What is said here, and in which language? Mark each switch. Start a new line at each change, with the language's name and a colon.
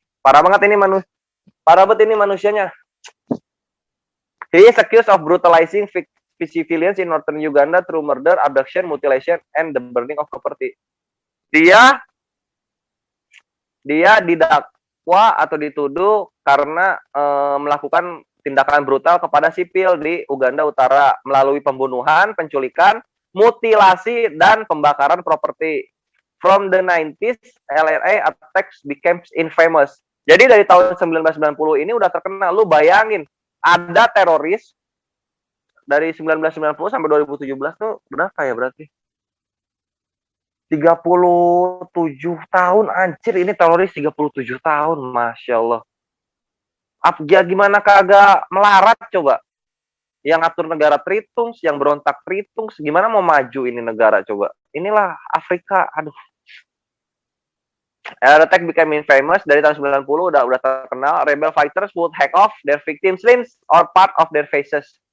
Indonesian: Parah banget ini manusianya.
English: He is accused of brutalizing civilians in northern Uganda through murder, abduction, mutilation, and the burning of property.
Indonesian: Dia didakwa atau dituduh karena melakukan tindakan brutal kepada sipil di Uganda Utara melalui pembunuhan, penculikan, mutilasi, dan pembakaran properti.
English: From the 90s, LRA attacks became infamous.
Indonesian: Jadi dari tahun 1990 ini udah terkenal. Lu bayangin, ada teroris dari 1990 sampai 2017 tuh berapa ya berarti? 37 tahun, anjir, ini teroris 37 tahun, Masya Allah. Gimana kagak melarat coba? Yang atur negara Tritungs, yang berontak Tritungs, gimana mau maju ini negara coba? Inilah Afrika, aduh.
English: Attack became infamous
Indonesian: dari tahun 90 udah terkenal.
English: Rebel fighters would hack off their victims' limbs or part of their faces.